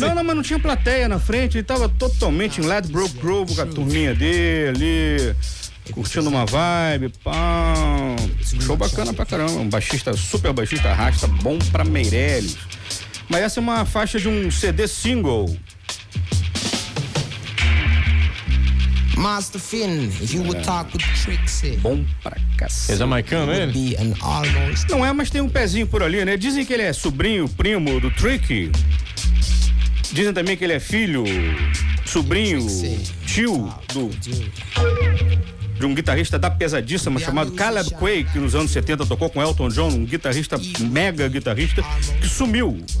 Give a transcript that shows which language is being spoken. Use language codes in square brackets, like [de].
[pt] Não, mas não tinha plateia na frente, ele tava totalmente em Ladbroke Grove com a turminha dele ali. Curtindo uma vibe, pão. Show bacana pra caramba. Um baixista, super baixista, rasta, bom pra Meirelles. Mas essa é uma faixa de um CD single. [en] Master Finn, if you would talk with Trixie. [pt] Bom pra cacete. É jamaicano, ele? Não é, mas tem um pezinho por ali, né? Dizem que ele é sobrinho, primo do Trixie. Dizem também que ele é filho, sobrinho, tio do... De um guitarrista da pesadíssima chamado Caleb Quay, que nos anos 70 tocou com Elton John, um guitarrista, mega guitarrista, que sumiu.